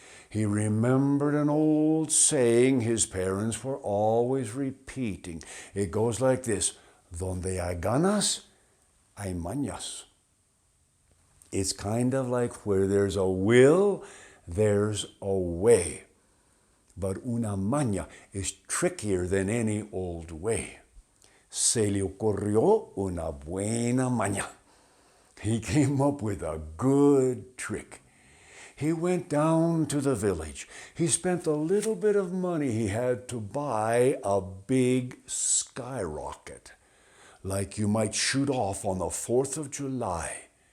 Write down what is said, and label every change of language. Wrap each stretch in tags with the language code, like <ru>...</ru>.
<en>He remembered an old saying his parents were always repeating. It goes like this,</en> <es>Donde hay ganas, hay mañas.</es> <en>It's kind of like where there's a will, there's a way. But una maña is trickier than any old way.</en> <es>Se le ocurrió una buena maña.</es> <en>He came up with a good trick. He went down to the village. He spent the little bit of money he had to buy a big skyrocket, like you might shoot off on the 4th of July.</en>